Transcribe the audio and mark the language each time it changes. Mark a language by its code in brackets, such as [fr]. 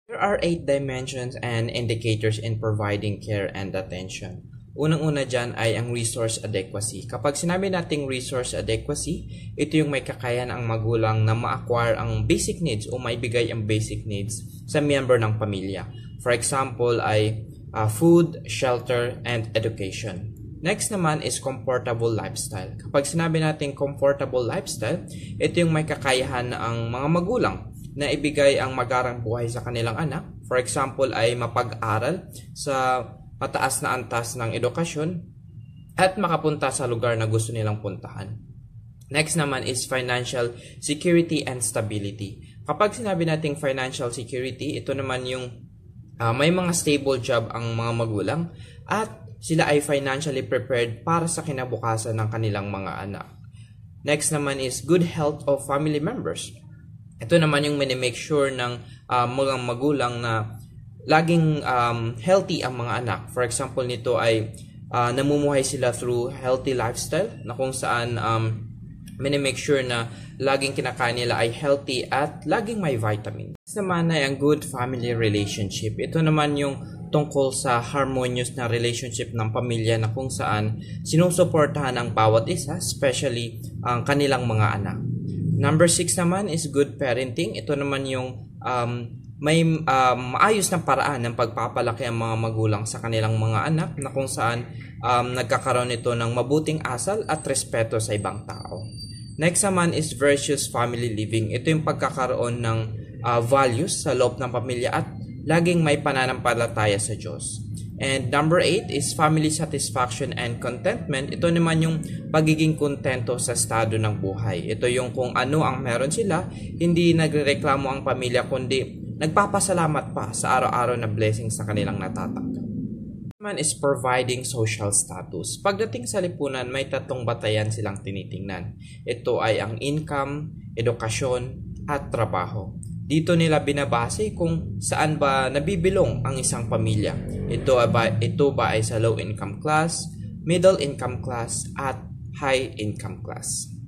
[en] There are 8 dimensions and indicators in providing care and attention. [tl] Unang-una dyan ay ang resource adequacy. Kapag sinabi nating resource adequacy, ito yung may kakayahan ang magulang na ma-acquire ang basic needs o maibigay ang basic needs sa member ng pamilya. [en] For example ay food, shelter, and education. Next naman is comfortable lifestyle. [tl] Kapag sinabi natin comfortable lifestyle, ito yung may kakayahan ang mga magulang na ibigay ang magarang buhay sa kanilang anak. [en] For example [tl] ay mapag-aral sa mataas na antas ng edukasyon at makapunta sa lugar na gusto nilang puntahan. [en] Next naman is financial security and stability. [tl] Kapag sinabi nating financial security, ito naman yung may mga stable job ang mga magulang at sila ay financially prepared para sa kinabukasan ng kanilang mga anak. [en] Next naman is good health of family members. [tl] Ito naman yung make sure ng mga magulang na laging healthy ang mga anak. [en] For example [tl] nito ay namumuhay sila through healthy lifestyle na kung saan make sure na laging kinakain nila ay healthy at laging may vitamin. [en] Next naman ay ang good family relationship. [tl] Ito naman yung tungkol sa harmonious na relationship ng pamilya na kung saan sinusuportahan ang bawat isa, especially ang kanilang mga anak. [en] Number 6 naman is good parenting. [tl] Ito naman yung may maayos na paraan ng pagpapalaki ang mga magulang sa kanilang mga anak na kung saan nagkakaroon ito ng mabuting asal at respeto sa ibang tao. [en] Next naman is virtuous family living. [tl] Ito yung pagkakaroon ng values sa loob ng pamilya at laging may pananampalataya sa Diyos. [en] And number 8 is family satisfaction and contentment. [tl] Ito naman yung pagiging kontento sa estado ng buhay. Ito yung kung ano ang meron sila, hindi nagrereklamo ang pamilya kundi nagpapasalamat pa sa araw-araw na blessing sa kanilang natatanggap. Naman is providing social status. Pagdating sa lipunan, may 3 batayan silang tinitingnan. Ito ay ang income, edukasyon, at trabaho. Dito nila binabase kung saan ba nabibilong ang isang pamilya. Ito ba ay sa [en] low income class, middle income class, at high income class.